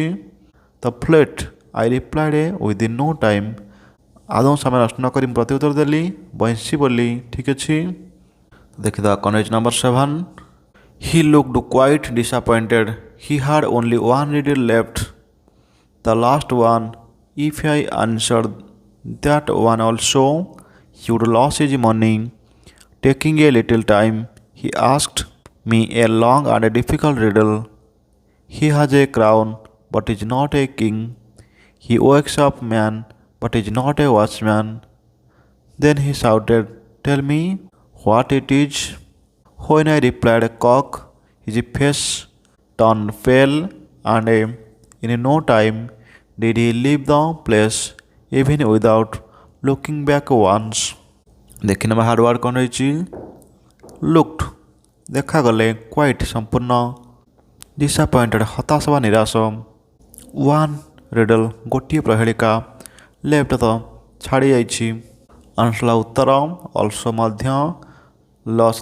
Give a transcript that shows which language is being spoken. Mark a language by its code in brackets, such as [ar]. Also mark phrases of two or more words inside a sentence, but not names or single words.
[or] ତ [en] flat I replied within no time, [or] ଆଦୌ ସମୟ ନଷ୍ଟ ନ କରି ମୁଁ ପ୍ରତି ଉତ୍ତର ଦେଲି ବଇଁଶୀ ବୋଲି, ଠିକ୍ ଅଛି। ଦେଖିଦେବା କ'ଣ ହେଇଛି ନମ୍ବର 7। [en] he looked quite disappointed, he had only one riddle left, the last one, if I answered that one also he would lose his money. Taking a little time, he asked me a long and a difficult riddle. He has a crown, but is not a king. He wakes up man, but is not a watchman. Then he shouted, tell me what it is. When I replied, cock, his face turned pale, and in no time did he leave the place, even without looking back once. [or] ଦେଖିନେବା [en] hard word [or] କ'ଣ ରହିଛି। ଲୁକ୍ଡ ଦେଖାଗଲେ, କ୍ୱାଇଟ୍ ସମ୍ପୂର୍ଣ୍ଣ, ଡିସଆପଏଣ୍ଟେଡ୍ ହତାଶ ବା ନିରାଶ, [en] one riddle [or] ଗୋଟିଏ ପ୍ରହେଳିକା, ଲେଫ୍ଟ ତ ଛାଡ଼ି ଯାଇଛି, ଆନ୍ସଲା ଉତ୍ତର, ଅଲ୍ସୋ ମଧ୍ୟ, ଲସ୍